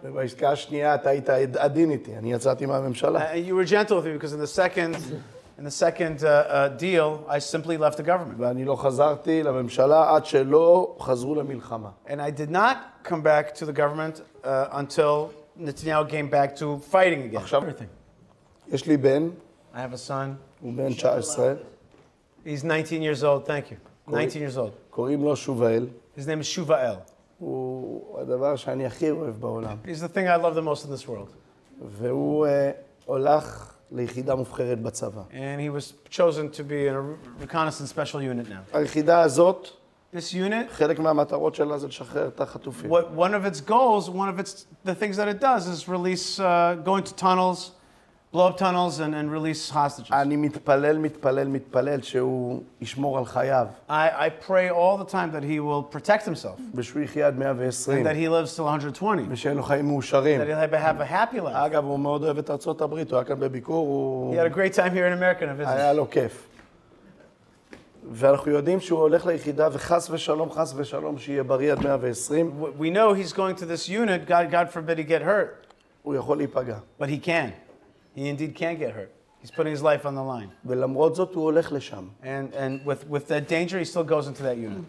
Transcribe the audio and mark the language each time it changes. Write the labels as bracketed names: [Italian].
[Hebrew] ובעסקה השנייה אתה היית עדין איתי, אני יצאתי מהממשלה. [English] You were gentle with me because in the second deal, I simply left the government. [Hebrew] ואני לא חזרתי לממשלה עד שלא חזרו למלחמה. [English] And I did not come back to the government until Netanyahu came back to fighting again. [Hebrew] עכשיו, יש לי בן, [English] I have a son. [Hebrew] הוא בן 19, [English] He's 19 years old. Thank you. 19 years old. [Hebrew] קוראים לו שובאל. [English] His name is Shuvael. [Hebrew] הוא הדבר שאני הכי אוהב בעולם. [English] He's the thing I love the most in this world. [Hebrew] והוא הולך ליחידה מובחרת בצבא. [English] And he was chosen to be in a reconnaissance special unit now. [Hebrew] היחידה הזאת, [English] This unit, [Hebrew] חלק מהמטרות שלה זה לשחרר את החטופים. [English] one of its goals, the things that it does is release, go into tunnels, blow up tunnels and release hostages. [Hebrew] אני מתפלל שהוא ישמור על חייו. [English] I pray all the time that he will protect himself, [Hebrew] ושהוא יחיה עד 120. [English] and that he lives till 120, [Hebrew] ושיהיה לו חיים מאושרים. [English] that he'll have a happy life. [Hebrew] אגב, הוא מאוד אוהב את ארצות הברית, הוא היה כאן בביקור, הוא... [English] He had a great time here in America to visit. [Hebrew] היה לו כיף. ואנחנו יודעים שהוא הולך ליחידה, וחס ושלום, שיהיה בריא עד 120. [English] We know he's going to this unit, God forbid he get hurt, [Hebrew] הוא יכול להיפגע. [English] but he can. He indeed can get hurt. He's putting his life on the line. [Hebrew] ולמרות זאת הוא הולך לשם. [English] And with that danger, he still goes into that unit.